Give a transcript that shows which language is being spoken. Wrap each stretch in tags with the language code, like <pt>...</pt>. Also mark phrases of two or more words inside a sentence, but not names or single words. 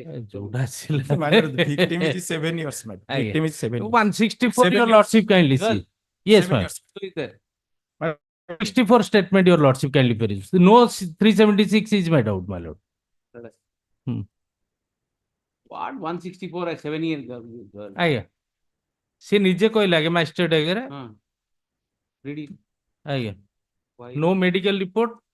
<en>The victim is 7 years, man. Victim is 7 years. 164, your lordship kindly see. Yes, ma'am. 64 statement, your lordship kindly peruse. No 376 is my doubt, my lord. What 164 at 7 years girl?</en> <or>ଆଜ୍ଞା ସେ ନିଜେ କହିଲା ଆଜ୍ଞା ମାଜିଷ୍ଟ୍ରେଟ ଆଗରେ</or> <en>Read it.</en> <or>ଆଜ୍ଞା</or> <en>Why? no medical report.</en>